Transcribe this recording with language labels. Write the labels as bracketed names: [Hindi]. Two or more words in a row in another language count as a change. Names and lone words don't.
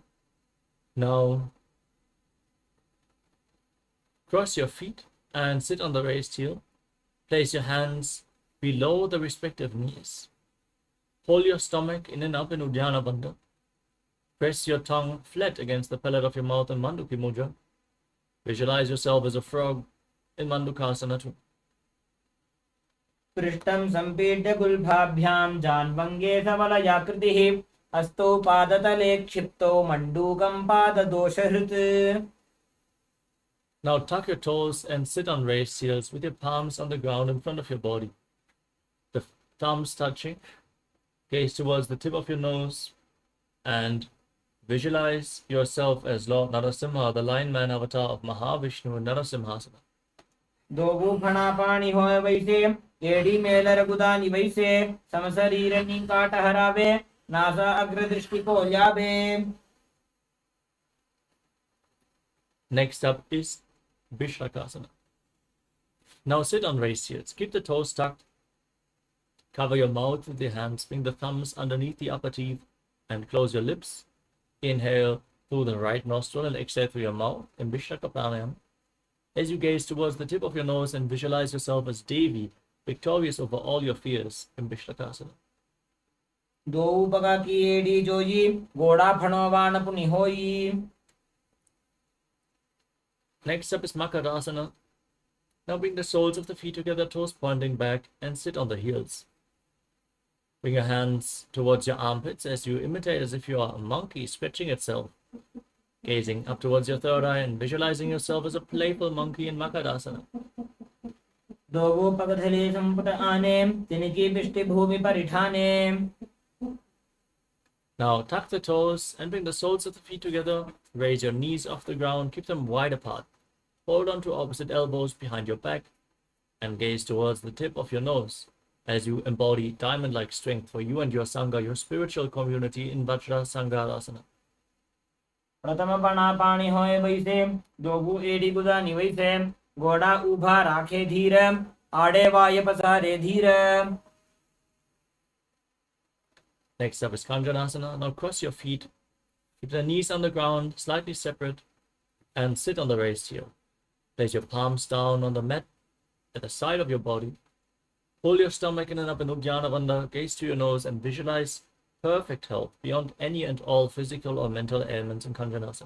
[English] Now cross your feet and sit on the raised heel. Place your hands below the respective knees. Hold your stomach in and up in Uddiyana Bandha. Press your tongue flat against the palate of your mouth in Manduki Mudra. Visualize yourself as a frog in Mandukasana 2. [Sanskrit] पृष्ठं सम्पीड्य गुल्फाभ्यां जान्वङ्गे समलयाकृतिः हस्तौ पादतले क्षिप्तौ मण्डूकं पाददोषहृत्. [English] Now tuck your toes and sit on raised heels with your palms on the ground in front of your body. The thumbs touching. Gaze towards the tip of your nose and visualize yourself as Lord Narasimha, the Lion Man avatar of Mahavishnu in Narasimhasana. [Hindi] दोगु फणा पाणी होय वैसे एडी मेलर गुदानी वैसे समशरीरनी काट हरावे नासा अग्रदृष्टि को ल्यावे. [English] Next up is Vishrakasana. Now sit on raised heels. Keep the toes tucked. Cover your mouth with your hands. Bring the thumbs underneath the upper teeth and close your lips. Inhale through the right nostril and exhale through your mouth in Vishraka Pranayama. As you gaze towards the tip of your nose and visualize yourself as Devi, victorious over all your fears in Vishrakasana. [Hindi] दो बगा की एडी जोई गोड़ा फणोवान पुनि होई. [English] Next up is Makarasana. Now bring the soles of the feet together, toes pointing back, and sit on the heels. Bring your hands towards your armpits as you imitate as if you are a monkey stretching itself. Gazing up towards your third eye and visualizing yourself as a playful monkey in Makarasana. [Hindi] दोगु पगधले संपुट आने तिनकी बिष्टि भूमि परिठाने. [English] Now tuck the toes and bring the soles of the feet together. Raise your knees off the ground, keep them wide apart. Hold on to opposite elbows behind your back and gaze towards the tip of your nose as you embody diamond-like strength for you and your Sangha, your spiritual community in Vajra Sangharasana. [Hindi] प्रथम पणा पाणी होय वैसे दोगु एडी गुदानी वैसे घोड़ा उभा राखे धीर आड़े वाय पसारे धीर. [English] Next up is Kanjanasana. Now cross your feet, keep the knees on the ground, slightly separate, and sit on the raised heel. Place your palms down on the mat at the side of your body. Pull your stomach in and up in Uddiyana Bandha, gaze to your nose, and visualize perfect health beyond any and all physical or mental ailments in Kanjanasana.